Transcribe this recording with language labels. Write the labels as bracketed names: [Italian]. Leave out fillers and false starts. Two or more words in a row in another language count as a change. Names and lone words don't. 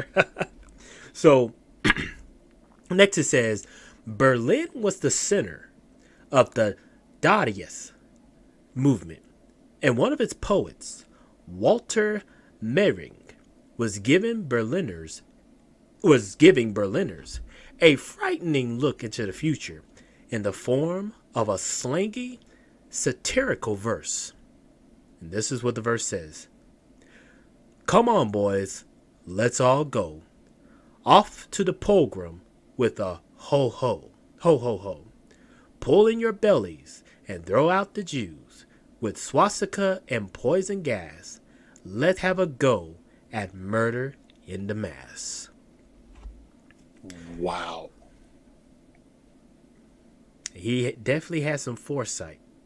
[English] So next it says Berlin was the center of the Dadaist movement, and one of its poets, Walter Mehring, was giving Berliners a frightening look into the future in the form of a slangy, satirical verse. And this is what the verse says. Come on, boys, let's all go. Off to the pogrom with a ho-ho, ho-ho-ho. Pull in your bellies and throw out the Jews. With swastika and poison gas, let's have a go at murder in the mass. Wow. He definitely had some foresight.